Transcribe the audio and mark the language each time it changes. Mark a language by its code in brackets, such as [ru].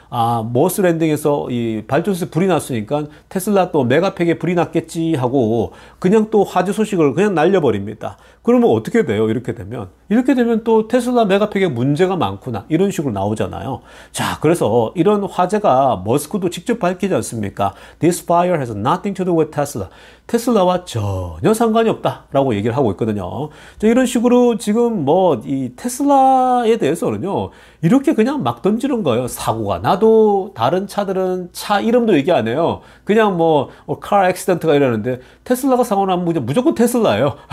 [ko] 아, 머스 랜딩에서 이 발전소에 불이 났으니까 테슬라 또 메가팩에 불이 났겠지 하고 그냥 또 화재 소식을 그냥 날려버립니다. 그러면 어떻게 돼요? 이렇게 되면 또 테슬라 메가팩에 문제가 많구나 이런 식으로 나오잖아요. 자, 그래서 이런 화제가 머스크도 직접 밝히지 않습니까? [en] This fire has nothing to do with Tesla. [ko] 테슬라와 전혀 상관이 없다라고 얘기를 하고 있거든요. 자, 이런 식으로 지금 뭐 이 테슬라에 대해서는요, 이렇게 그냥 막 던지는 거예요. 사고가 나도 다른 차들은 차 이름도 얘기 안 해요. 그냥 뭐 [en] car accident [ko] 가 이러는데 테슬라가 사고 나면 무조건 테슬라예요.